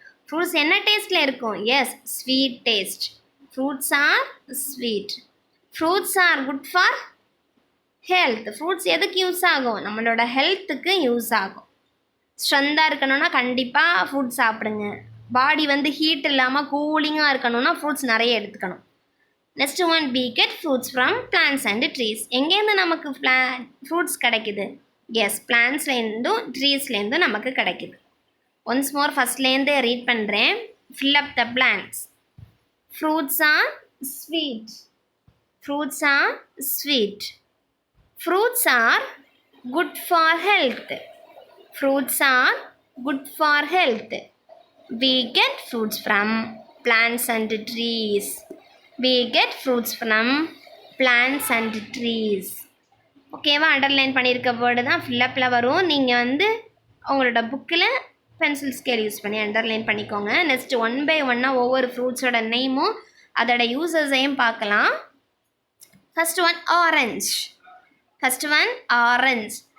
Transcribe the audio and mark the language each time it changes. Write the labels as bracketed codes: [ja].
[ta] Fruits என்ன டேஸ்ட்டில் இருக்கும்? S, sweet taste. [en] Fruits are sweet. Fruits are good for health. [ta] Fruits எதுக்கு use ஆகும்? நம்மளோட ஹெல்த்துக்கு யூஸ் ஆகும். ஸ்ட்ரென்த்தாக இருக்கணும்னா கண்டிப்பாக ஃப்ரூட் சாப்பிடுங்க. பாடி ஹீட் இல்லாமல் கூலிங்காக இருக்கணும்னா ஃப்ரூட்ஸ் நிறைய எடுத்துக்கணும். [en] Next one, we get fruits from plants and trees. [ta] எங்கேருந்து நமக்கு ஃப்ரூட்ஸ் கிடைக்குது? எஸ், பிளான்ஸ்லேருந்தும் ட்ரீஸ்லேருந்தும் நமக்கு கிடைக்குது. ஒன்ஸ் மோர் ஃபஸ்ட்லேருந்து ரீட் பண்ணுறேன். [en] Fill up the plans. Fruits are sweet. Fruits are sweet. Fruits are good for health. Fruits are good for health. We get fruits from plants and trees. We get fruits from plants and trees. [ta] ஓகேவா? Underline பண்ணியிருக்க word தான் ஃபில்லப்பில் வரும். நீங்கள் உங்களோட புக்கில் pencil scale use பண்ணி underline பண்ணிக்கோங்க. Next one by ஒன்னாக ஒவ்வொரு ஃப்ரூட்ஸோட நேமும் அதோட யூசஸையும் பார்க்கலாம். [en] First one, orange. First one, orange.